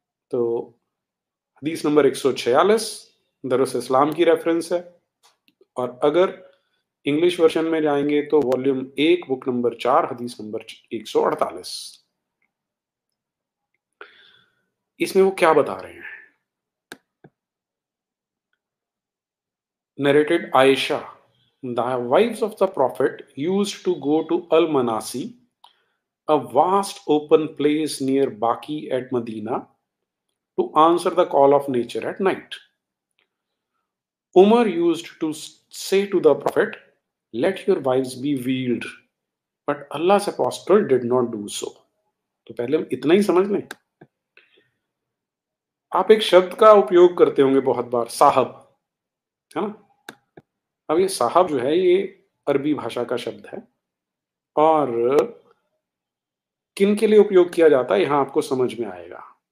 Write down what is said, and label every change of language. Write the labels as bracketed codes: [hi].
[hi] तो हदीस नंबर 146 दरुस इस्लाम की रेफ़रेंस है। और अगर इंग्लिश वर्ज़न में जाएँगे तो वॉल्यूम 1 बुक नंबर 4 हदीस नंबर 148। इसमें वो क्या बता रहे हैं? [en] Narrated Aisha, the wives of the Prophet used to go to Al Manasi, a vast open place near Baqi at Medina, to answer the call of nature at night. Umar used to say to the Prophet, "Let your wives be veiled," but Allah's apostle did not do so. [hi] तो पहले हम इतना ही समझ लें। आप एक शब्द का उपयोग करते होंगे बहुत बार, साहब, है ना? अब ये साहब जो है ये अरबी भाषा का शब्द है, और किन के लिए उपयोग किया जाता है यहाँ आपको समझ में आएगा।